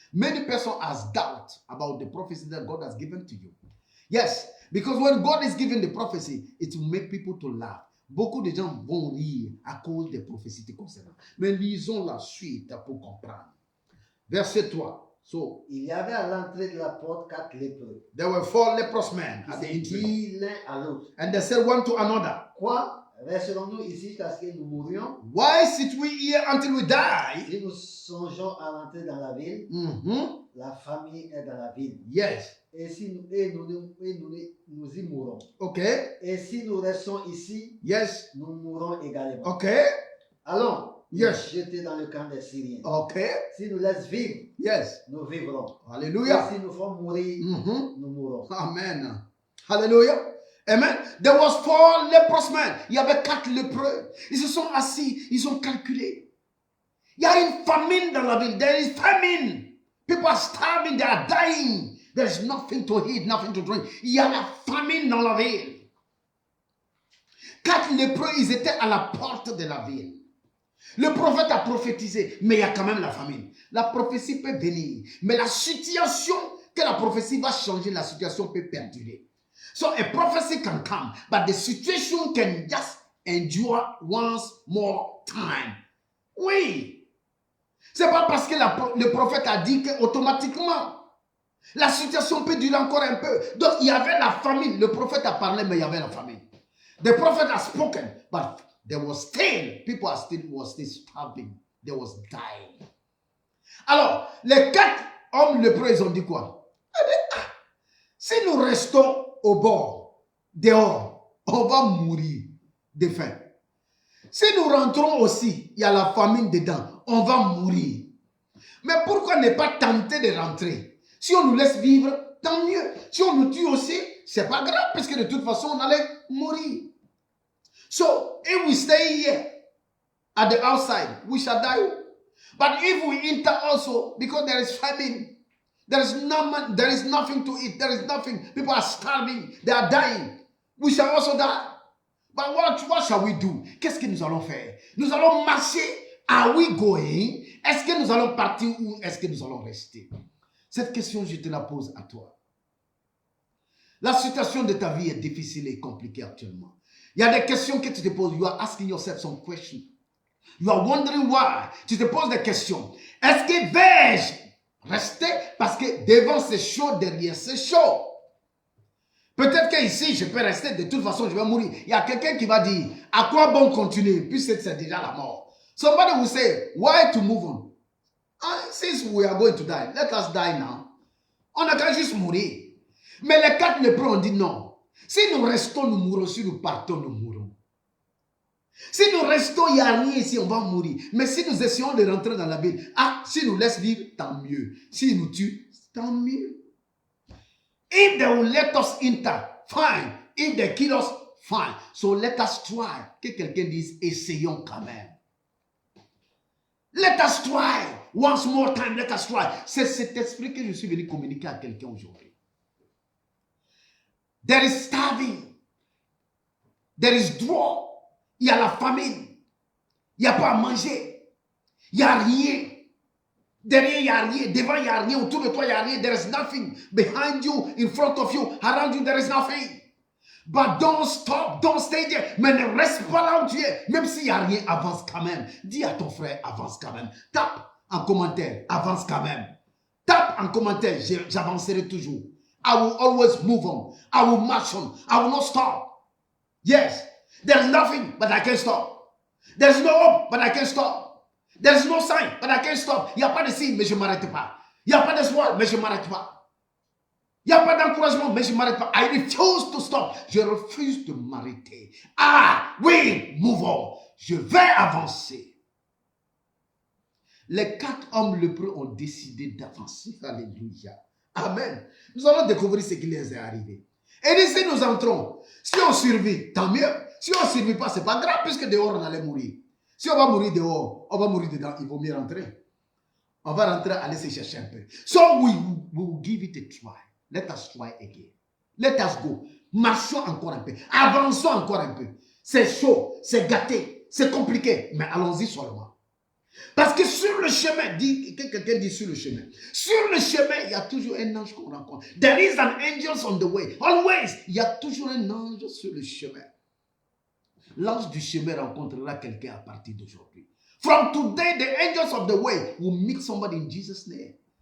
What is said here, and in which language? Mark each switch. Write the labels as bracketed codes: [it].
[en] Many persons has doubt about the prophecy that God has given to you. Yes, because when God is giving the prophecy, it will make people to laugh. [fr] Beaucoup de gens vont rire à cause des prophéties te concernant. Mais lisons la suite pour comprendre. Verset 3. [en] So, [fr] il y avait à l'entrée de la porte 4 lépreux. [en] There were 4 leprous men at the entry. [fr] Dit l'un à l'autre. [en] And they said one to another. [fr] Quoi? Resterons-nous ici jusqu'à ce que nous mourions? [en] Why sit we here until we die? [fr] Si nous songeons à rentrer dans la ville, la famille est dans la ville. [en] Yes. [fr] Et si nous y mourons. [en] Okay. [fr] Et si nous restons ici, [en] yes, [fr] nous mourrons également. [en] Okay. [fr] Allons, [en] yes, [fr] jeter dans le camp des Syriens. [en] Okay. [fr] Si nous laissons vivre, [en] yes, [fr] nous vivrons. Hallelujah. Et si nous font mourir, nous mourrons. [en] Amen. Hallelujah. Amen. There was 4 leprous men. [fr] Il y avait 4 lépreux. Ils se sont assis, ils ont calculé. Il y a une famine dans la ville. [en] There is famine. People are starving, they are dying. There is nothing to eat, nothing to drink. [fr] Il y a la famine dans la ville. 4 lépreux, ils étaient à la porte de la ville. Le prophète a prophétisé, mais il y a quand même la famine. La prophétie peut venir, mais la situation que la prophétie va changer, la situation peut perdurer. [en] So a prophecy can come, but the situation can just endure once more time. [fr] Oui. C'est pas parce que le prophète a dit que automatiquement la situation peut durer encore un peu. Donc il y avait la famine. Le prophète a parlé, mais il y avait la famine. [en] The prophet has spoken, but there was still, people were still starving. They was dying. [fr] Alors, les 4 hommes lépreux, ils ont dit quoi? Si nous restons au bord, dehors, on va mourir de faim. Si nous rentrons aussi, il y a la famine dedans, on va mourir. Mais pourquoi ne pas tenter de rentrer? Si on nous laisse vivre, tant mieux. Si on nous tue aussi, c'est pas grave, parce que de toute façon, on allait mourir. [en] So, if we stay here at the outside, we shall die. But if we enter also, because there is famine, there is nothing to eat, there is nothing, people are starving, they are dying, we shall also die. But what shall we do? [fr] Qu'est-ce que nous allons faire? Nous allons marcher. [en] Are we going? [fr] Est-ce que nous allons partir ou est-ce que nous allons rester? Cette question, je te la pose à toi. La situation de ta vie est difficile et compliquée actuellement. Il y a des questions que tu te poses. [en] You are asking yourself some questions. You are wondering why. [fr] Tu te poses des questions. Est-ce que vais-je rester? Parce que devant c'est chaud, derrière c'est chaud. Peut-être qu'ici, je peux rester. De toute façon, je vais mourir. Il y a quelqu'un qui va dire, à quoi bon continuer? Puisque c'est déjà la mort. Somebody will say, why to move on? Since we are going to die, let us die now. On a qu'à juste mourir. Mais les 4 lépreux ont dit non. Si nous restons, nous mourrons. Si nous partons, nous mourrons. Si nous restons, il n'y a rien ici, on va mourir. Mais si nous essayons de rentrer dans la ville, si nous laisse vivre, tant mieux. S'ils nous tuent, tant mieux. [en] If they will let us enter, fine. If they kill us, fine. So let us try. [fr] Que quelqu'un dise, essayons quand même. [en] Let us try. Once more time, let us try. [fr] C'est cet esprit que je suis venu communiquer à quelqu'un aujourd'hui. [en] There is starving. There is drought. [fr] Il y a la famine. Il n'y a pas à manger. Il n'y a rien. Derrière, il n'y a rien. Devant, il n'y a rien. Autour de toi, il n'y a rien. [en] There is nothing. Behind you, in front of you, around you, there is nothing. But don't stop. Don't stay there. [fr] Mais ne reste pas là où tu es. Même s'il n'y a rien, avance quand même. Dis à ton frère, avance quand même. Tape en commentaire, avance quand même. Tape en commentaire, j'avancerai toujours. [en] I will always move on. I will march on. I will not stop. Yes. There's nothing, but I can't stop. There's no hope, but I can't stop. There's no sign, but I can't stop. [fr] Il n'y a pas de signe, mais je ne m'arrête pas. Il n'y a pas d'espoir, mais je ne m'arrête pas. Il n'y a pas d'encouragement, mais je ne m'arrête pas. [en] I refuse to stop. [fr] Je refuse de m'arrêter. Oui, [en] move on. [fr] Je vais avancer. Les 4 hommes lépreux ont décidé d'avancer. Alléluia. Amen. Nous allons découvrir ce qui les est arrivé. Et si nous entrons, si on survit, tant mieux. Si on ne survit pas, ce n'est pas grave, puisque dehors, on allait mourir. Si on va mourir dehors, on va mourir dedans, il vaut mieux rentrer. On va rentrer, aller se chercher un peu. [en] So we will give it a try. Let us try again. Let us go. [fr] Marchons encore un peu. Avançons encore un peu. C'est chaud, c'est gâté, c'est compliqué, mais allons-y seulement. Parce que sur le chemin, quelqu'un dit sur le chemin. Sur le chemin, il y a toujours un ange qu'on rencontre. [en] There is an angel on the way. Always. [fr] Il y a toujours un ange sur le chemin. L'ange du chemin rencontrera quelqu'un à partir d'aujourd'hui. [en] From today, the angels of the way will meet somebody in Jesus' name.